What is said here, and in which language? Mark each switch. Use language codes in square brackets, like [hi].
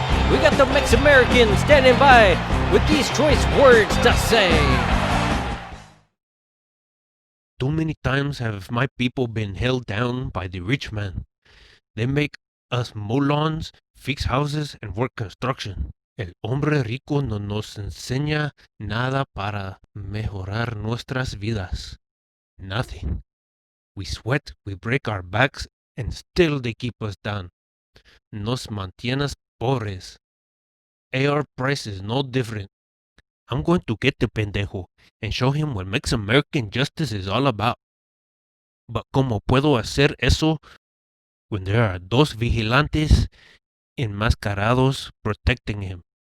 [en] We got the Mex-American standing by with these choice words to say. Too many times have my people been held down by the rich man. They make us mow lawns, fix houses, and work construction. [es] El hombre rico no nos enseña nada para mejorar nuestras vidas. [en] Nothing. We sweat, we break our backs, and still they keep us down. [es] Nos mantienes pobres. [en] AR price is no different. I'm going to get the pendejo and show him what Mex-American justice is all about. [es] But ¿cómo puedo hacer eso [en] when there are [es] dos vigilantes enmascarados [en] protecting him?